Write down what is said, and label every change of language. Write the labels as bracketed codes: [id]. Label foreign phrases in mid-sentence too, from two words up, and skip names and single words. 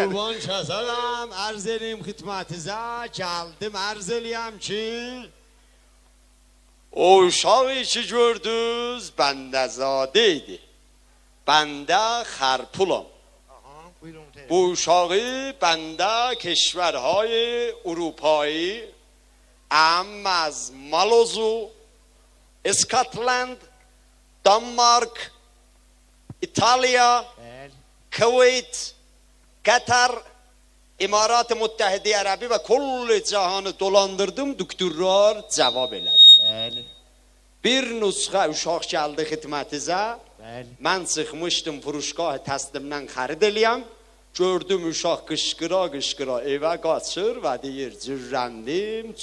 [az] Qurban kəsərəm, ərz eləyim xidmətinizə, gəldim ərz eləyəm ki, o uşağı ki gördünüz, bəndəzadə idi. Bəndə xərpulam. Bu uşağı bəndə [fa] کشورهای اروپایی هم از مالوزو اسکاتلند دانمارک ایتالیا کویت قطر امارات متحده عربی و کل جهان [az] dolandırdım doktorlar cavab elədi. Bəli. Bir nüsxə uşaq gəldi xidmətinizə. Bəli. Mən çıxmışdım furuşgah təslimdən xərid eləyəm. Gördüm uşaq qışqıra evə qaçır və deyir cürrəndim.